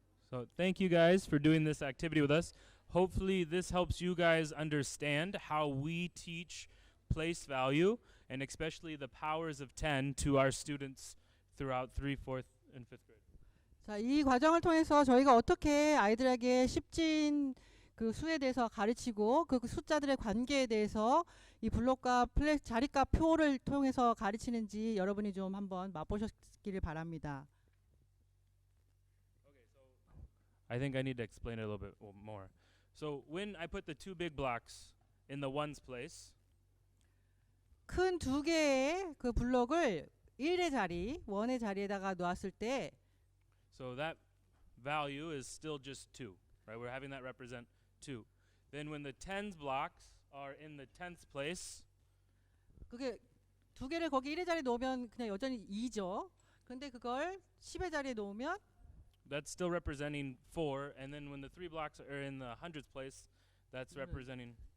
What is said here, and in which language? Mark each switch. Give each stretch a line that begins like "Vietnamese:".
English: So thank you guys for doing this activity with us. Hopefully this helps you guys understand how we teach place value, and especially the powers of 10 to our students throughout 3, 4th, and 5th grade.
Korean: 자, 이 과정을 통해서 저희가 어떻게 아이들에게 십진 그 수에 대해서 가르치고 그 숫자들의 관계에 대해서 이 블록과 자리값 표를 통해서 가르치는지 여러분이 좀 한번 맛보셨기를 바랍니다.
English: I think I need to explain it a little bit more. So when I put the two big blocks in the ones place,
Korean: 큰 두 개의 그 블록을 1의 자리, 1의 자리에다가 놓았을 때
English: so that value is still just 2, right? We're having that represent 2. Then when the tens blocks are in the tenths place,
Korean: 그게 두 개를 거기 1의 자리에 놓으면 그냥 여전히 2죠. 근데 그걸 10의 자리에 놓으면
English: that's still representing 4. And then when the 3 blocks are in the hundreds place, that's representing